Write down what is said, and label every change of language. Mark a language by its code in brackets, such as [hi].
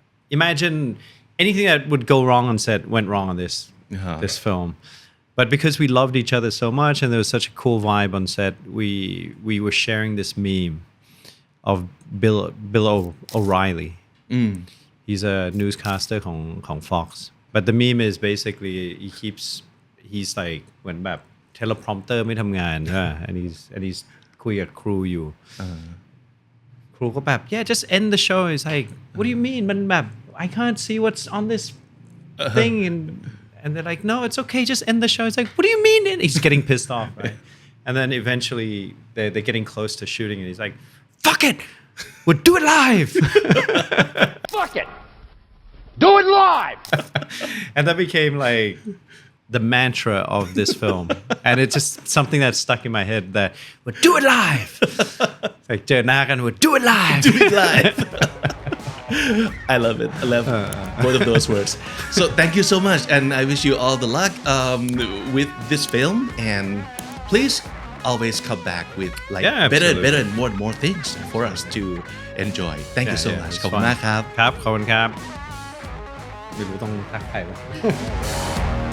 [en] Imagine anything that would go wrong on set went wrong on this film. But because we loved each other so much and there was such a cool vibe on set, we were sharing this meme of Bill O'Reilly. He's a newscaster ของ Fox. But the meme is basically he's like [th] เหมือนแบบ teleprompter ไม่ทำงานใช่ไหม [en] and he's [th] คุยกับครูอยู่ ครูก็แบบ [en] yeah just end the show. It's like what do you mean มันแบบ I can't see what's on this thing and they're like no it's okay just end the show. It's like what do you mean? And he's getting pissed off, right? And then eventually they're getting close to shooting and he's like fuck it we'll do it live. Fuck it! Do it live! And that became like the mantra of this film. And it's just something that stuck in my head that we'll do it live. Like [th] เจอหน้ากัน [en] we'll do it live. Do it live. I love it. I love both of those words. So thank you so much, and I wish you all the luck with this film. And please always come back with like Yeah, better absolutely. and more things for us to enjoy. Thank you so much. it's [th] ขอบคุณ [en] fun. [th] มากครับ ครับขอบคุณครับไม่รู้ต้องทักใครวะ